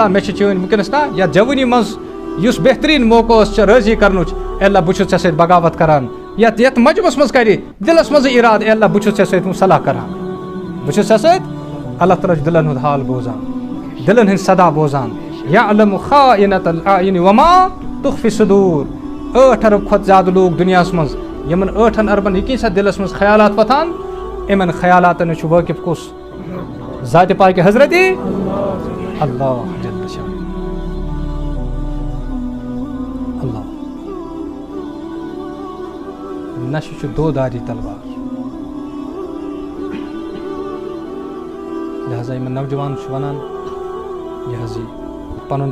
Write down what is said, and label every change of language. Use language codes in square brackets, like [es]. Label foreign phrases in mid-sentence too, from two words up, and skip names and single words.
[ks] مےٚ چھِ چٲنۍ وٕنکیٚنس نا یتھ جوٲنی منٛز یُس بہتریٖن موقعہٕ اوس ژےٚ رٲضی کرنٕچ اے اللہ بہٕ چھُس ژےٚ سۭتۍ بغاوت کران یتھ مجمس منٛز کرِ دِلس منٛزٕے اِرادٕ اے اللہ بہٕ چھُس ژےٚ سۭتۍ صلح کران بہٕ چھُس ژےٚ سۭتۍ اللہ تعالیٰ چھُ دِلن ہُنٛد حال بوزان دِلن ہٕنٛدۍ صدا بوزان [ar] یعلم خائنۃ الاعین وما تخفی الصدور [ks] 8 ارب کھۄتہٕ زیادٕ لوٗکھ دُنیاہس منٛز یِمن 8 اربن یہِ کینٛژھا دِلس منٛز خیالات وۄتھان یِمن خیالاتن چھُ وٲقف کُس ذاتِ پاکہِ حضرتِ اللہ [ar] جل شان [ks] اللہ نشہٕ چھُ دوداری تلوار لہذا یِمن نوجوان چھُ ونان یہِ حظ یہِ پنُن